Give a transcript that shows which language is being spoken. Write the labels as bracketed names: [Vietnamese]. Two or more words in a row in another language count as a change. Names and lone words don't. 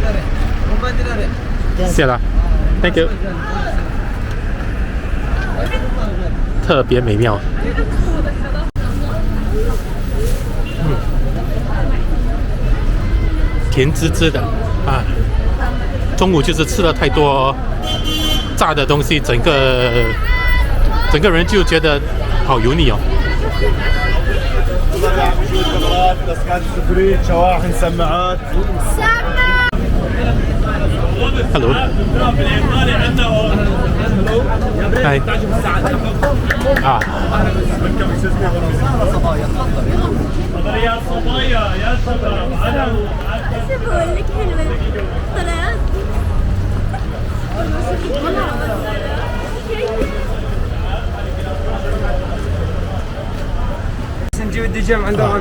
[Chinese] 谢了。 [English] Thank you. [Chinese] 特别美妙。甜滋滋的啊！中午就是吃了太多炸的东西，整个人就觉得好油腻哦。Hello. [English] Hi. 啊。 [Arabic] يا صبايا يا شباب انا شو بقول لك حلوة طلعت نجيب الدجاج عند الرجل